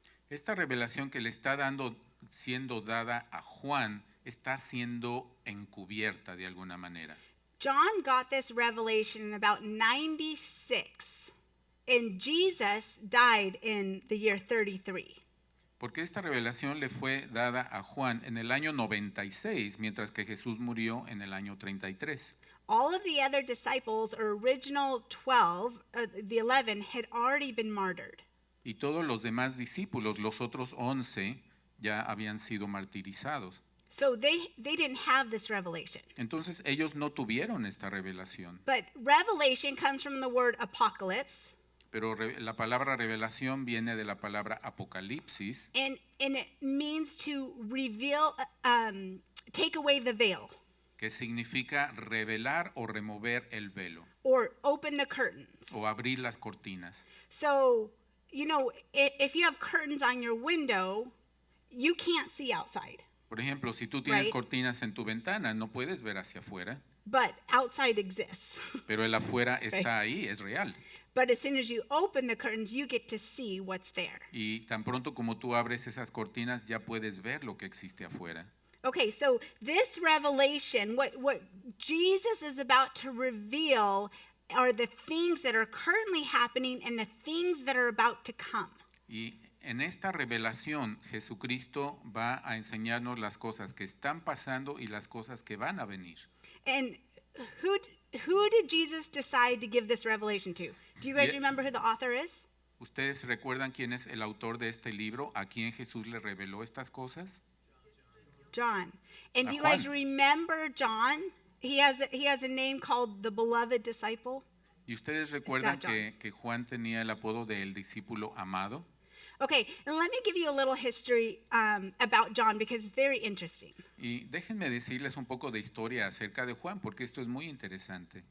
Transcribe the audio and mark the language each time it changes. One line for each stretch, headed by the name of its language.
Spanish: Esta revelación que le está siendo dada a Juan está siendo encubierta de alguna manera.
English: John got this revelation in about 96, and Jesus died in the year 33.
Spanish: Porque esta revelación le fue dada a Juan en el año 96, mientras que Jesús murió en el año 33.
English: All of the other disciples, or original 12, the 11, had already been martyred.
Spanish: Y todos los demás discípulos, los otros 11, ya habían sido martirizados.
English: So they didn't have this revelation.
Spanish: Entonces ellos no tuvieron esta revelación.
English: But revelation comes from the word apocalypse,
Spanish: Pero la palabra revelación viene de la palabra apocalipsis,
English: and it means to reveal, take away the veil,
Spanish: que significa revelar o remover el velo
English: or open the curtains.
Spanish: o abrir las cortinas.
English: So, you know, if you have curtains on your window, you can't see outside,
Spanish: Por ejemplo, si tú tienes
English: Right.
Spanish: cortinas en tu ventana, no puedes ver hacia afuera,
English: but outside exists.
Spanish: pero el afuera está ahí, es real.
English: But as soon as you open the curtains, you get to see what's there.
Spanish: Y tan pronto como tú abres esas cortinas, ya puedes ver lo que existe afuera.
English: Okay, so this revelation, what Jesus is about to reveal are the things that are currently happening and the things that are about to come.
Spanish: Y en esta revelación, Jesucristo va a enseñarnos las cosas que están pasando y las cosas que van a venir.
English: And who did Jesus decide to give this revelation to? Do you guys Yeah. remember who the author is?
Spanish: ¿Ustedes recuerdan quién es el autor de este libro? ¿A quién Jesús le reveló estas cosas?
English: John. And A do you guys
Spanish: Juan.
English: remember John? He has a name called the beloved disciple.
Spanish: ¿Y ustedes recuerdan
English: John.
Spanish: que Juan tenía el apodo de el discípulo amado?
English: Okay, and let me give you a little history about John because it's very interesting.
Spanish: Y déjenme decirles un poco de historia acerca de Juan, porque esto es muy interesante.